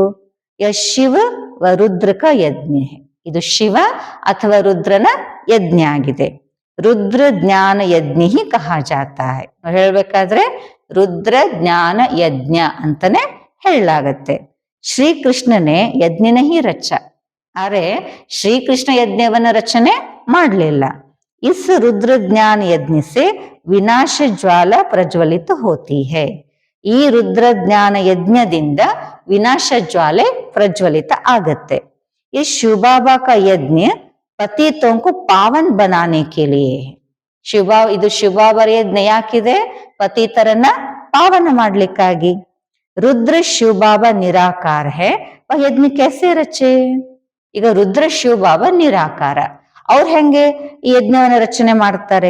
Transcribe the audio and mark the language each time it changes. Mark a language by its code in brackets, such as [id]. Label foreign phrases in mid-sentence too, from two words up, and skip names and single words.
[hi] यह शिव व रुद्र का यज्ञ, [kn] ಇದು ಶಿವ ಅಥವಾ ರುದ್ರನ ಯಜ್ಞ ಆಗಿದೆ. [hi] रुद्र ज्ञान यज्ञ ही कहा जाता है. [kn] ಹೇಳ್ಬೇಕಾದ್ರೆ ರುದ್ರ ಜ್ಞಾನ ಯಜ್ಞ ಅಂತಾನೆ ಹೇಳಲಾಗತ್ತೆ. [hi] श्रीकृष्ण ने यज्ञ न ही रचा, [kn] ಆದ್ರೆ ಶ್ರೀಕೃಷ್ಣ ಯಜ್ಞವನ್ನ ರಚನೆ ಮಾಡಲಿಲ್ಲ. [hi] इस रुद्र ज्ञान यज्ञ से विनाश ज्वाला प्रज्वलित होती है. [kn] ಈ ರುದ್ರ ಜ್ಞಾನ ಯಜ್ಞದಿಂದ ವಿನಾಶ ಜ್ವಾಲೆ ಪ್ರಜ್ವಲಿತ ಆಗತ್ತೆ. [hi] यह शिवबाबा का यज्ञ पतितों को पावन बनाने के लिए. [kn] ಇದು ಶಿವಬಾಬರ ಯಜ್ಞ ಯಾಕಿದೆ? ಪತಿತರನ್ನ ಪಾವನ ಮಾಡ್ಲಿಕ್ಕಾಗಿ. [hi] रुद्र शिवबाबा निराकार है, वह यज्ञ कैसे ರಚೆ? [kn] ಈಗ ರುದ್ರ ಶಿವಬಾಬಾ ನಿರಾಕಾರ, ಅವ್ರು ಹೆಂಗೆ ಈ ಯಜ್ಞವನ್ನ ರಚನೆ ಮಾಡ್ತಾರೆ?